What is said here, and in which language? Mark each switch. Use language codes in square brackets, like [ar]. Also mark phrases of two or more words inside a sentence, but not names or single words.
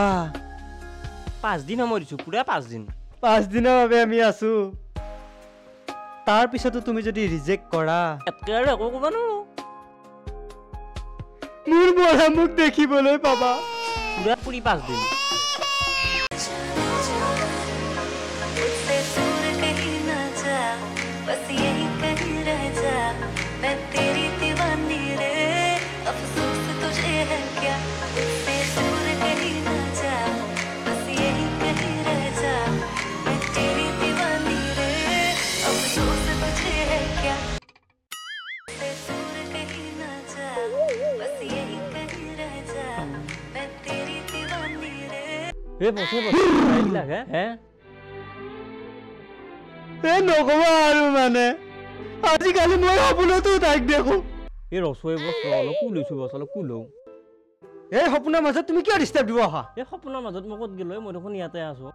[as] 5 দিন সময় দিছো পুৰা 5 দিন 5 দিনৰ বাবে আমি আছো তাৰ পিছতো তুমি যদি ৰিজেক্ট কৰা এতকে আৰু একো ক'ব নোৱাৰো মোৰ মৰা মোক দেখিবলৈ পাবা পুৰা পুৰি 5 দিন [hi] बस यही कहीं रह जा मैं तेरी दीवानी रे अफसोस तुझे है क्या मुझसे दूर कहीं ना जा बस यही कहीं रह जा मैं तेरी दीवानी रे अफसोस तुझे है क्या मुझसे दूर कहीं ना जा बस यही कहीं रह जा मैं तेरी दीवानी रे [as] এই বছে লাগে হে নকবা আৰু মানে আজিকালি মই সপোনতো তাইক দেখো এই ৰচুৱে বছ অলপ কুলৈছো বছ অলপ কুলৌ এই সপোনৰ মাজত তুমি কিয় ডিষ্টাৰ্ব দিব আহা এই সপোনৰ মাজত মই ক'ত গ'লো মই দেখোন ইয়াতে আছো